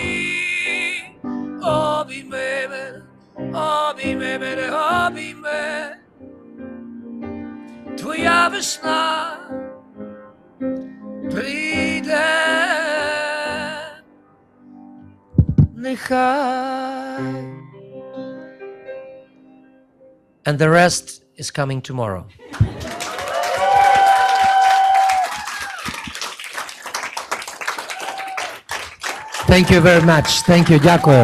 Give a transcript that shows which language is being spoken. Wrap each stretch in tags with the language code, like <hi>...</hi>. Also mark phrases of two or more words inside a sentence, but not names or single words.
<uk>Обійми мене, обійми мене, обійми, твоя весна прийде Nechai.</uk> <en>And the rest is coming tomorrow. Thank you very much. Thank you. Дякую.</en>